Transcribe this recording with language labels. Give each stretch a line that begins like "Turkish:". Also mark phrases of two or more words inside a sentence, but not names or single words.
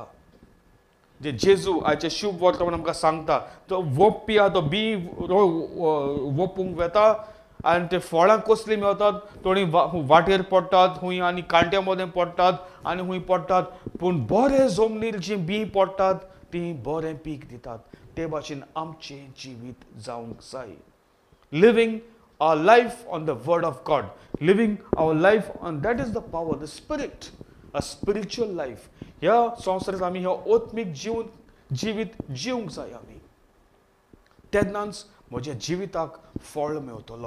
Konkani: जे जेजू आयचे शुभ वर्तमान आमकां सांगता तो वोपपी आहा तो बी वोपूंक वेता आनी ते फळां कसलीं मेळटात? थोडीं वाटेर पडटात खूंय आनी कांट्या मदें पडटात आनी खूंय पडटात. पूण बरें जमनीर जीं बी पडटात तीं बरें पीक दितात. ते भाशेन आमचें जिवीत जावंक जाय.
English: लिव्हिंग our life on the word of God. Living our life on that is the power, the spirit. A spiritual life.
Konkani: ह्या संवसारांत आमी हो आत्मीक जिवीत जिवंक जाय आमी. तेन्नाच म्हज्या जिविताक फळ मेवतलो.